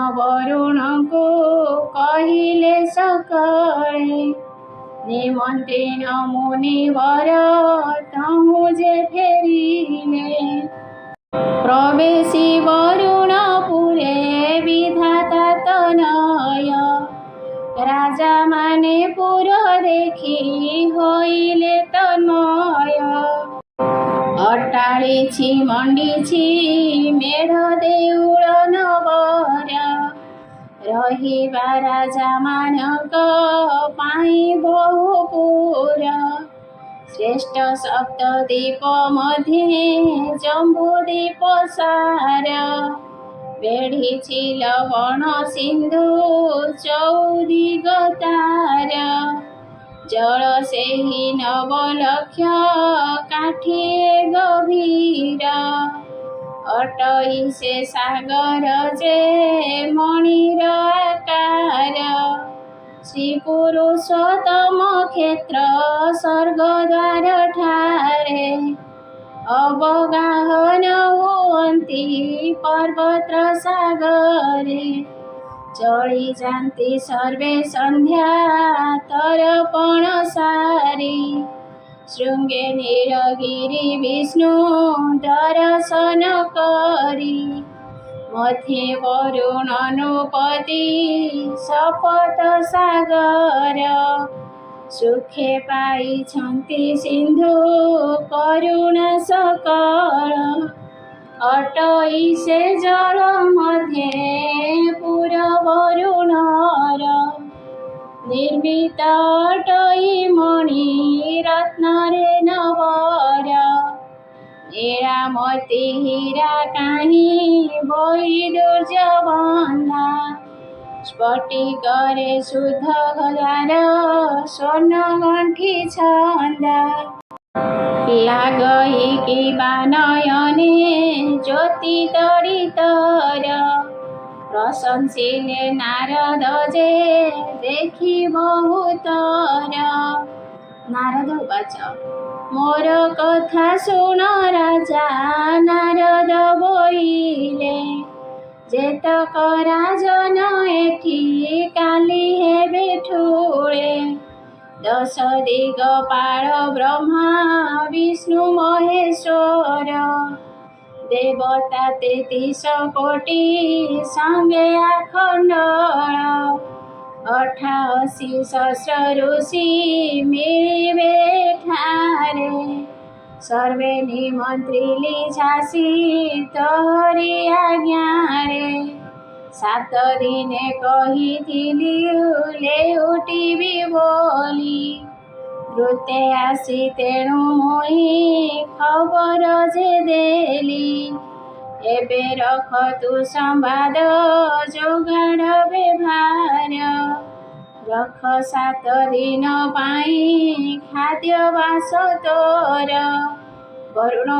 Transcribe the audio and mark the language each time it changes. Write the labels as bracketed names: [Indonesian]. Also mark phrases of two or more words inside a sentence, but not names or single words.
[Odia] ବରୁଣ କୁ କହିଲେ ସକଳେ ନିମନ୍ତ୍ରଣ ମୁନିବର ତହୁଁ ଯେ ଫେରିଲେ ପ୍ରବେଶି ବରୁଣପୁରେ ବିଧାତା ତନୟ ରାଜା ମାନେ ପୁର ଦେଖି ହୋଇଲେ ତନ୍ମୟ ଅଟ୍ଟାଳିଛି ମଣ୍ଡିଛି ମେଢ ଦେଉଳ ନଗର ରହିବା ରାଜା ମାନଙ୍କ ପାଇ ବହୁପୁର ଶ୍ରେଷ୍ଠ ସପ୍ତଦ୍ୱୀପ ମଧ୍ୟେ ଜମ୍ବୁଦ୍ୱୀପ ସାର ବେଢିଛି ଲବଣ ସିନ୍ଧୁ ଚଉଦିଗତାର ଜଳ ସେହି ନବଲକ୍ଷ କାଠିଏ ଗଭୀର ଅଟଇ ସେ ସାଗର ଯେ ମଣିର ଆକାର ଶ୍ରୀ ପୁରୁଷୋତ୍ତମ କ୍ଷେତ୍ର ସ୍ୱର୍ଗଦ୍ୱାର ଠାରେ ଅବଗାହନ ହୁଅନ୍ତି ପର୍ବତ ସାଗରେ ଚଳି ଯାଆନ୍ତି ସର୍ବେ ସନ୍ଧ୍ୟା ତର୍ପଣ ସାରି ଶୃଙ୍ଗେ ନୀଳଗିରି ବିଷ୍ଣୁ ଦର୍ଶନ କରି ମଧ୍ୟେ ବରୁଣ ନୃପତି ଶପଥ ସାଗର ସୁଖେ ପାଇଛନ୍ତି ସିନ୍ଧୁ କରୁଣା ସକଳ ଅଟଇ ସେ ଜଳ ମଧ୍ୟେ ପୁର ବରୁଣର ନିର୍ମିତ ଅଟଇ ମଣି ରତ୍ନରେ ନବର ନୀଳାମତି ହୀରା କାହିଁ ବୈଦୁର୍ଯ୍ୟ ବନ୍ଧା ସ୍ଫଟିକରେ ଶୁଦ୍ଧ ଗଦାର ସ୍ୱର୍ଣ୍ଣ ଗଣ୍ଠି ଛନ୍ଦା ଲାଗଇ କି ନୟନେ ଜ୍ୟୋତି ତଡ଼ିତର ପ୍ରଶଂସିଲେ ନାରଦ ଯେ ଦେଖି ବହୁତର ନାରଦ ଉବାଚ ମୋର କଥା ଶୁଣ ରାଜା ନାରଦ ବୋଇଲେ ଯେତେକ ରାଜନ ଏଠି କାଲି ହେବେ ଠୁଳେ ଦଶ ଦିଗପାଳ ବ୍ରହ୍ମା ବିଷ୍ଣୁ ମହେଶ୍ୱର ଦେବତା 33 କୋଟି ସଙ୍ଗେ ଆଖଣ୍ଡଳ 88 ସହସ୍ର ଋଷି ମିଳିବେ ଠାରେ ସର୍ବେ ନିମନ୍ତ୍ରିଲି ଝାଁସି ତୋହରି ଆଜ୍ଞାରେ 7 ଦିନେ କହିଥିଲି ଲେଉଟିବି ବୋଲି ଦ୍ରୁତେ ଆସି ତେଣୁ ମୋହି ଖବର ଯେ ଦେଲି ଏବେ ରଖ ତୁ ସମ୍ବାଦ ଯୋଗାଡ଼ ବ୍ୟବହାର ରଖ 7 ଦିନ ପାଇ ଖାଦ୍ୟ ବାସ ତୋର ବରୁଣ